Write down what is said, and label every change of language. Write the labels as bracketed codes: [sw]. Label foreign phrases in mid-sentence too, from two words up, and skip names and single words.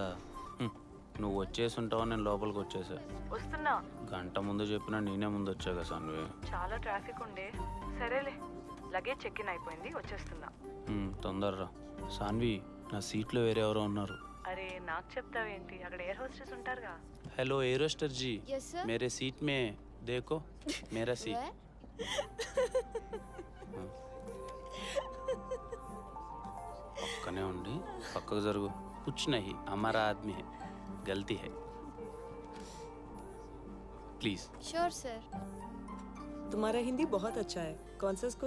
[te] నువ్వు వచ్చేసి ఉంటావు, నేను లోపలికి వచ్చేసా. వస్తున్నా. గంట ముందు చెప్పినా నేనే ముందు వచ్చాగా సాన్వి. చాలా ట్రాఫిక్ ఉండే. సరేలే, [en] luggage check in [te] అయిపోయింది, వచ్చేస్తున్నా. తొందరరా. సాన్వి, నా సీట్లో వేరే ఎవరో ఉన్నారు. అరే నాకు చెప్తావేంటి? అక్కడ [en] air hostess [te] ఉంటారుగా. [hi] हेलो [en] air hoster [hi] जी, मेरे सीट में देखो, मेरा सीट. [te] पक्कने ఉండి పక్కకు జరుగు. [hi] कुछ नहीं, हमारा आदमी है, गलती है, प्लीज. [en] Sure sir. [hi] तुम्हारा हिंदी बहुत अच्छा है. कौन सा स्कूल?